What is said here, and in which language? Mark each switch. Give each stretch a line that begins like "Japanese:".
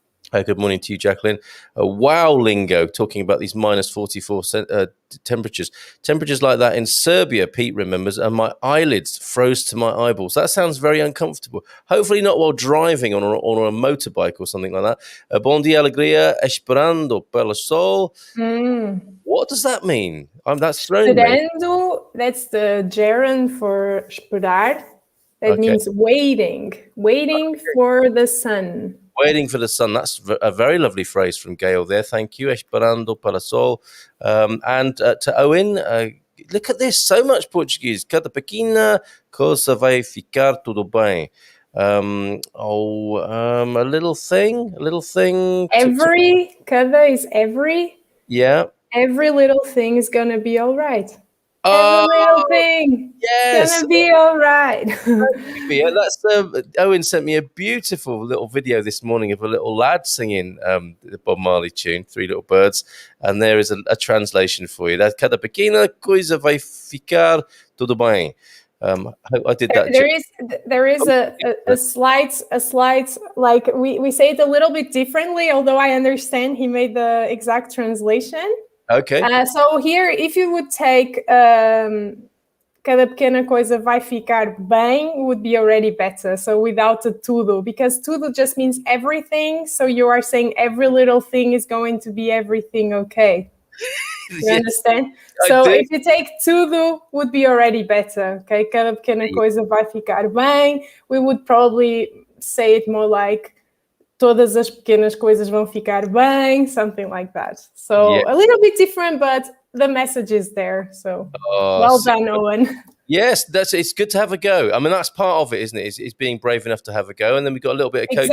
English: Good morning to you, Jacqueline. Wow, lingo, talking about these minus 44 temperatures. Temperatures like that in Serbia, Pete remembers, and my eyelids froze to my eyeballs. That sounds very uncomfortable. Hopefully not while driving on a motorbike or something like that.
Portuguese: Bom dia, alegria, esperando pelo sol.
English: What does that mean? That's thrown me. Esperando, that's the gerund for esperar. That means waiting for the sun. Waiting for the sun. That's a very lovely phrase from Gail there. Thank you. Esperando para sol. And to Owen, look at this. So much Portuguese.
Portuguese: Cada pequena cosa vai ficar tudo bem.
English: A little thing. Cada is every. Yeah. Every little thing is going to be all right. Every little thing. Yes. It's going to be all right. That's Owen sent me a beautiful little video this morning of a little lad singing the Bob Marley tune, Three Little Birds, and there is a translation for you.
Portuguese: That's cada pequena coisa vai ficar tudo bem.
English: I did that. There is a slight, like we say it a little bit differently, although I understand he made the exact translation. Okay. So here, if you would take cada pequena coisa vai ficar bem, would be already better. So without the tudo, because tudo just means everything. So you are saying every little thing is going to be everything okay. You understand? So if you take tudo, would be already better.
Portuguese: Okay, cada pequena coisa vai ficar bem.
English: We would probably say it more like todas as pequenas coisas vão ficar bem, something like that. So a little bit different, but the message is there. So well done, Owen. Yes, it's good to have a go. I mean, that's part of it, isn't it? It's being brave enough to have a go, and then we've got a little bit of coaching.